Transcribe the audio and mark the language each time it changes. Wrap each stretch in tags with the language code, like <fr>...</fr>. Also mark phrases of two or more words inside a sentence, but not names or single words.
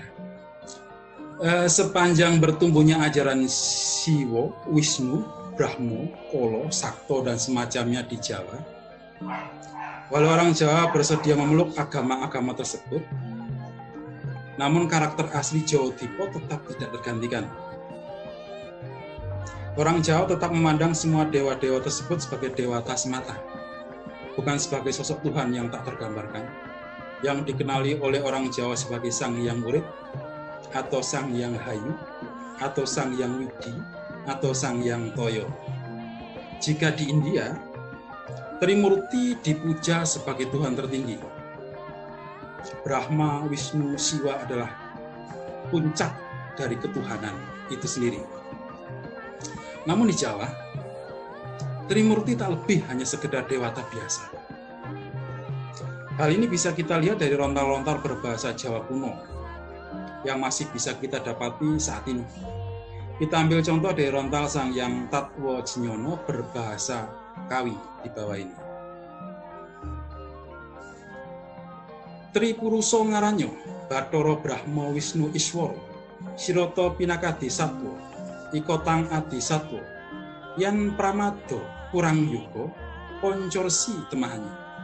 <id>Sepanjang bertumbuhnya ajaran Siwo, Wisnu, Brahmo, Kolo, Sakto, dan semacamnya di Jawa, walau orang Jawa bersedia memeluk agama-agama tersebut, namun karakter asli Jawa Dipo tetap tidak tergantikan. Orang Jawa tetap memandang semua dewa-dewa tersebut sebagai dewata semata, bukan sebagai sosok Tuhan yang tak tergambarkan, yang dikenali oleh orang Jawa sebagai Sang Hyang Urip, atau Sang Hyang Hayu, atau Sang Hyang Widi, atau Sang Hyang Toyo. Jika di India, Trimurti dipuja sebagai Tuhan tertinggi. Brahma, Wisnu, Siwa adalah puncak dari ketuhanan itu sendiri. Namun di Jawa, Trimurti tak lebih hanya sekedar dewata biasa. Hal ini bisa kita lihat dari rontal-rontal berbahasa Jawa kuno yang masih bisa kita dapati saat ini. Kita ambil contoh dari rontal Sang Hyang Tatwa Jinyono berbahasa Kawi di bawah ini.</id> <kaw>Tripuruso ngaranyo, Bathara Brahma Wisnu Iswara, Sirata Pinakadi Satwa, Ikotang Adi Satwa, Yan Pramado kurang yuga, Poncorsi temahannya.</kaw>